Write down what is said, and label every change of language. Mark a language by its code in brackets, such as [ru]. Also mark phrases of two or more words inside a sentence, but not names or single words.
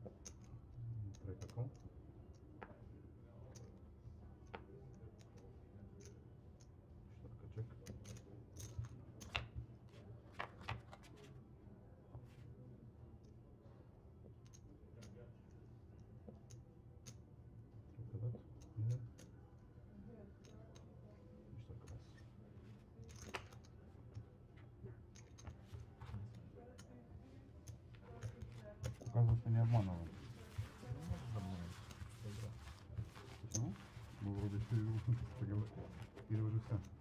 [en] Treka call. Shortka check. Treka bet. Minę. Shortka pass. [ru] Показывает, что не обманывал. Почему? Мы вроде все или уже все?